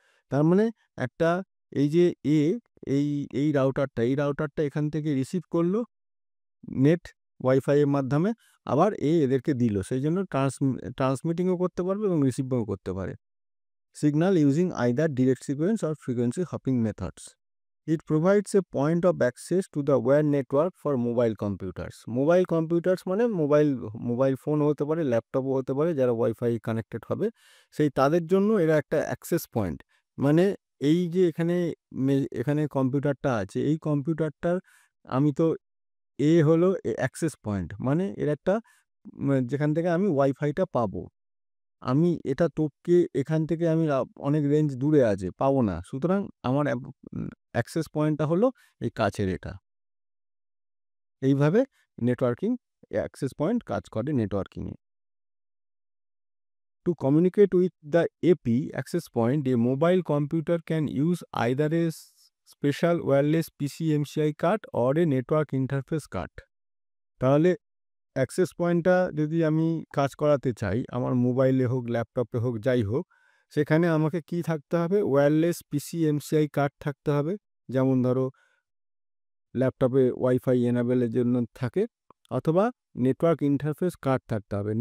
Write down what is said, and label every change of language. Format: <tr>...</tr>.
<bn>তার মানে একটা এই যে এই এই রাউটারটা এখান থেকে রিসিভ করলো নেট ওয়াইফাইয়ের মাধ্যমে, আবার এদেরকে দিল, সেই জন্য ট্রান্সমিটিংও করতে পারবে এবং রিসিভও করতে পারে।</bn> <en>Signal using either direct sequence or frequency hopping methods. It provides a point of access to the wire network for mobile computers.</en> <bn>Mobile computers মানে মোবাইল ফোন হতে পারে, ল্যাপটপও হতে পারে, যারা ওয়াইফাই কানেক্টেড হবে সেই তাদের জন্য এরা একটা অ্যাক্সেস পয়েন্ট। মানে এই যে এখানে কম্পিউটারটা আছে, এই কম্পিউটারটার আমি তো হলো অ্যাক্সেস পয়েন্ট, মানে এর একটা যেখান থেকে আমি ওয়াইফাইটা পাবো। আমি এটা টপকে এখান থেকে আমি অনেক রেঞ্জ দূরে আছে, পাবো না, সুতরাং আমার অ্যাক্সেস পয়েন্টটা হলো এই কাছের এটা। এইভাবে নেটওয়ার্কিং অ্যাক্সেস পয়েন্ট কাজ করে নেটওয়ার্কিংয়ে।</bn> <en>To communicate with the AP access point, a mobile computer can use either a special wireless PCMCI card or a network interface card.</en> <bn>তাহলে অ্যাক্সেস পয়েন্টটা যদি আমি কাজ করাতে চাই, আমার মোবাইলে হোক, ল্যাপটপে হোক, যাই হোক, সেখানে আমাকে কি থাকতে হবে? ওয়্যারলেস PCMCI কার্ড থাকতে হবে, যেমন ধরো ল্যাপটপে ওয়াইফাই এনাবেলের জন্য থাকে, অথবা নেটওয়ার্ক ইন্টারফেস কার্ড থাকতে হবে।</bn>